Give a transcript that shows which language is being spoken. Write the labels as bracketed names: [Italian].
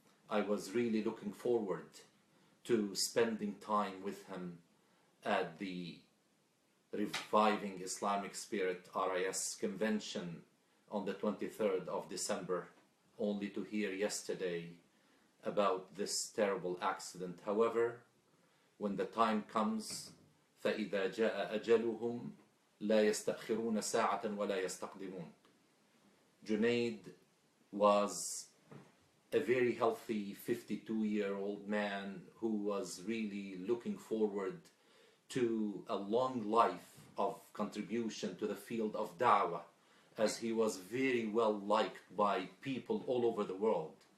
[English] I was really looking forward to spending time with him at the Reviving Islamic Spirit RIS convention on the 23rd of December, only to hear yesterday about this terrible accident. However, when the time comes, [Arabic] فَإِذَا جَاءَ أَجَلُهُمْ لَا يَسْتَأْخِرُونَ سَاعَةً وَلَا يَسْتَقْدِمُونَ. [English] Junaid was a very healthy 52-year-old man who was really looking forward to a long life of contribution to the field of da'wah, as he was very well liked by people all over the world.